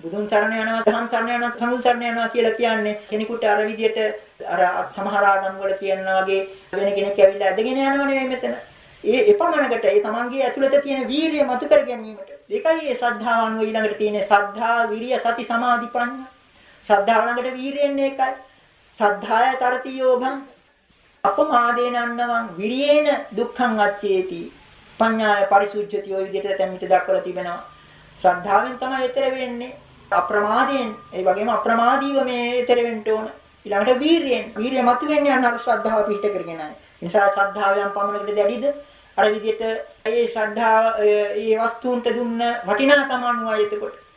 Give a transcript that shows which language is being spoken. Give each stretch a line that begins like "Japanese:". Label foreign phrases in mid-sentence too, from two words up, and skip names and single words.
Sinhala: බුදුන් සරණ යනවා, ධම්ම සරණ යනවා, සංඝ සරණ යනවා කියලා කියන්නේ කෙනෙකුට අර විදියට අර සමහර ආගම් වල කියනවා වගේ වෙන කෙනෙක් ඇවිල්ලා ඇදගෙන යනව නෙවෙයි මෙතන. ඒ එපමණකට ඒ තමන්ගේ ඇතුළත තියෙන වීරිය මතු කර ගැනීමට. ඒකයි මේ ශ්‍රද්ධාව අනුව ඊළඟට තියෙන ශ්‍රද්ධා, විරිය, සති, සමාධි, ප්‍රඥා. ශ්‍රද්ධාව ළඟට වීරියෙන් ඒකයි.
Pali: සද්ධාය තරති යෝගං අපමාදේන අන්නවං විරියේන දුක්ඛං අච්චේති. පඤ්ඤාය පරිසුද්ධති
Sinhala: ඔය විදිහට දැන් දක්වලා තිබෙනවා. ශ්‍රද්ධාවෙන් තමයි ඊතර වෙන්නේ. අප්‍රමාදයෙන් ඒ වගේම අප්‍රමාදීව මේ ඊතර වෙන්න ඕන. ඊළඟට වීරියෙන් වීරිය මත වෙන්නේ අන්න අර ශ්‍රද්ධාව පිහිට කරගෙනයි. ඒ නිසා ශ්‍රද්ධාවෙන් පමණකට දැඩිද අර විදිහට ඒ ශ්‍රද්ධාව ඒ වස්තුන්ට දුන්න වටිනාකම අනුවයි එතකොට.